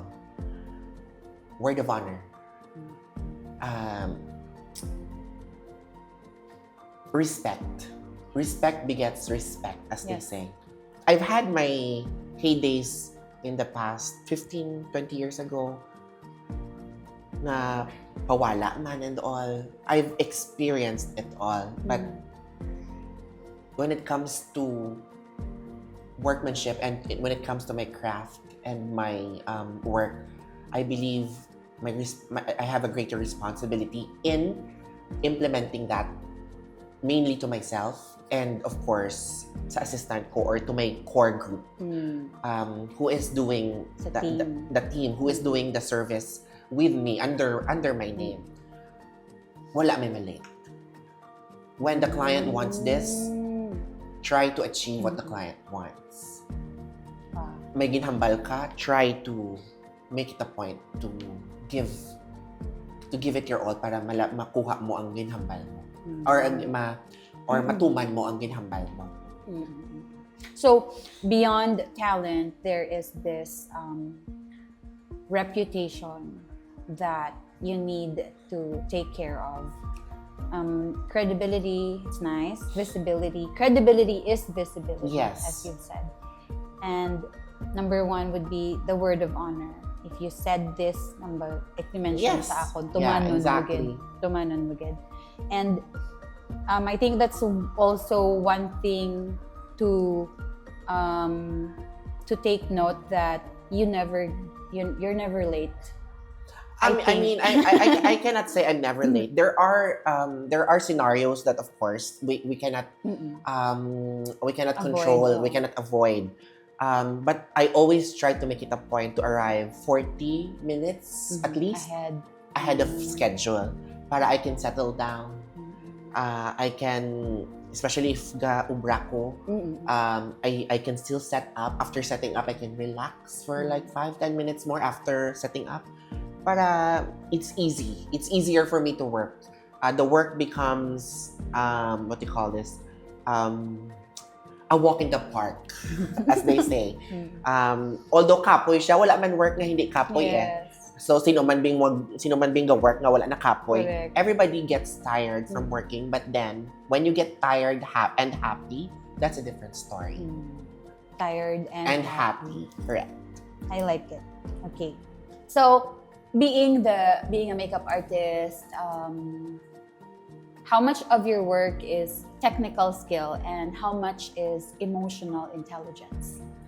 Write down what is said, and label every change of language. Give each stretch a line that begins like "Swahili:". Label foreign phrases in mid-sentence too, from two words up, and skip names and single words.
English: Word of honor. Respect. Respect begets respect, as they Yes. say. I've had my heydays in the past 15, 20 years ago
Hiligaynon: na pawala man
English: and all. I've experienced it all. But when it comes to workmanship and when it comes to my craft and my work, I believe I have a greater responsibility in implementing that, mainly to myself and of course
Hiligaynon: sa assistant ko
English: or to my core group who is doing the team who is doing the service with me under my name.
Hiligaynon: Wala may mali.
English: When the client wants this, try to achieve what the client wants.
Hiligaynon: May ginhambal ka,
English: try to make it a point to give it your all
Hiligaynon: para makuha mo ang ginhambal mo. Or matuman mo ang ginhambal mo.
English: So, beyond talent, there is this reputation that you need to take care of. Credibility, it's nice. Visibility. Credibility is visibility, yes, as you've said. And number one would be the word of honor. If you said this, if you mentioned
Hiligaynon: sa ako, tumanon mo gid.
English: And I think that's also one thing to take note, that you're never late. I cannot say I'm never late. There are scenarios that of course we cannot control, we cannot avoid. But I always try to make it a point to arrive 40 minutes at least ahead of schedule para I can settle down. I can, especially if
Hiligaynon: ubra ko,
English: I can still set up. After setting up, I can relax for like 5-10 minutes more after setting up. Para it's easy. It's easier for me to work. The work becomes, what do you call this? A walk in the park, as they say.
Hiligaynon: Although kapoy siya, wala man work na hindi kapoy eh. So sino man bing work nga wala na kapoy.
English: Correct. Everybody gets tired from working, but then when you get tired and happy, that's a different story. Tired and happy. Correct. I like it. Okay. So, being a makeup artist, how much of your work is technical skill and how much is emotional intelligence?